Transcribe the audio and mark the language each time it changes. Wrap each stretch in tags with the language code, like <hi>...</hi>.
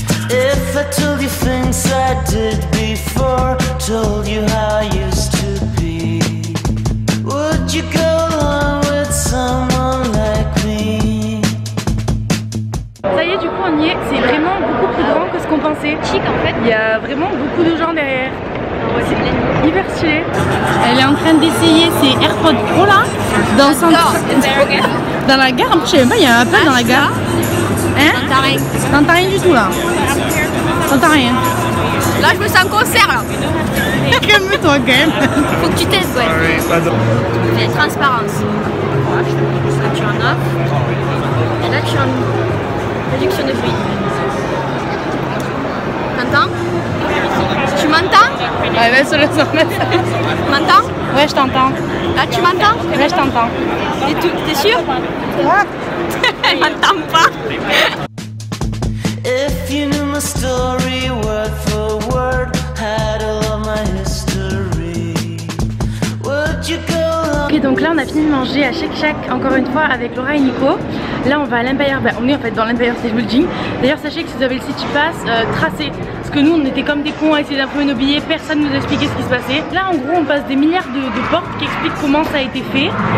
<en>If I told you things I did before, told you how I used to be, would you go along with someone like me?</en> <fr>Ça y est, du coup on y est, c'est vraiment beaucoup plus grand que ce qu'on pensait. Chic en fait. Il y a vraiment beaucoup de gens derrière. C'est hyper stylé. Elle est en train d'essayer ses AirPods Pro là, dans le centre. Dans la gare, en plus je sais même pas, il y a un Apple dans la gare. Hein? T'entends rien du tout là. T'entends rien. Là je me sens en concert là. Calme-toi quand même. Faut que tu testes, ouais. Il y a transparence. Là tu en off. Et là tu en. Réduction de fruits. T'entends? Tu m'entends? Ouais, mais sur le son. Tu m'entends? Ouais, je t'entends. Là, tu m'entends? Ouais, je t'entends. T'es sûr? Elle m'entend pas.</fr> <en>If you knew my story word for word, had all of my history, would you go on?</en> <fr>Ok, donc là on a fini de manger à Shake Shack encore une fois avec Laura et Nico. Là on va à l'Empire, on est en fait dans l'Empire State Building. D'ailleurs sachez que si vous avez le City Pass, tracez. Parce que nous on était comme des cons à essayer d'imprimer nos billets, personne nous a expliqué ce qui se passait. Là en gros on passe des milliards de portes qui expliquent comment ça a été fait.</fr>